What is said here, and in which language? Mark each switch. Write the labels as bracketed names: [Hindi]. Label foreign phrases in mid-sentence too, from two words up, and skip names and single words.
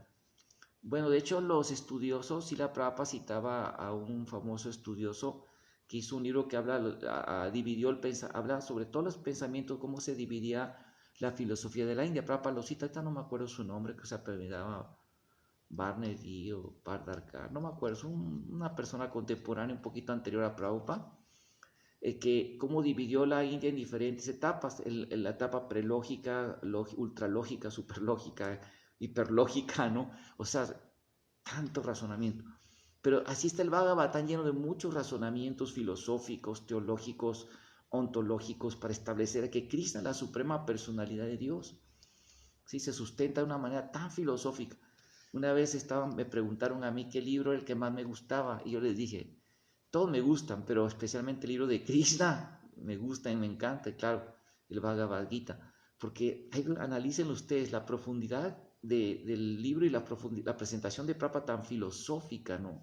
[Spanish] Bueno, de hecho, los estudiosos, Srila Prabhupada citaba a un famoso estudioso que hizo un libro que habla sobre todos los pensamientos, cómo se dividía la filosofía de la India. Prabhupada lo cita, ahorita no me acuerdo su nombre, que se apellidaba Barney o Pardarkar, no me acuerdo, es una persona contemporánea un poquito anterior a Prabhupada, que cómo dividió la India en diferentes etapas, la etapa prelógica, ultralógica, superlógica, hiperlógica, ¿no? O sea, tanto razonamiento. Pero así está el Bhagavatam, lleno de muchos razonamientos filosóficos, teológicos, ontológicos, para establecer que Krishna es la suprema personalidad de Dios. ¿Sí? Se sustenta de una manera tan filosófica. Una vez me preguntaron a mí qué libro era el que más me gustaba, y yo les dije, todos me gustan, pero especialmente el libro de Krishna me gusta y me encanta, y claro, el Bhagavad Gita, porque analicen ustedes la profundidad del libro y la presentación de Prabhupada tan filosófica, ¿no?